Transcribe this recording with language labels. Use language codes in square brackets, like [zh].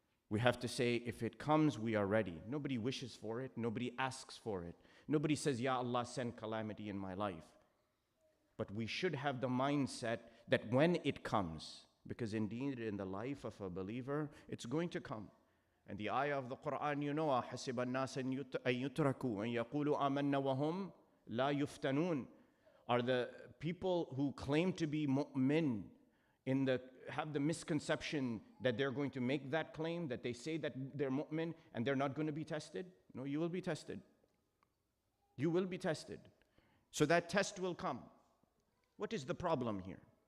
[en] We have to say, if it comes, we are ready. Nobody wishes for it. Nobody asks for it. Nobody says, Ya Allah, send calamity in my life. But we should have the mindset that when it comes, because indeed in the life of a believer, it's going to come. And the ayah of the Quran, you know, [ar] حَسِبَ النَّاسَ أَن يُتْرَكُوا أَن يَقُولُوا آمَنَّا وَهُمْ لَا يُفْتَنُونَ. [en] Are the people who claim to be mu'min have the misconception that they're going to make that claim, that they say that they're mu'min and they're not going to be tested? No, you will be tested. You will be tested. So that test will come. What is the problem here?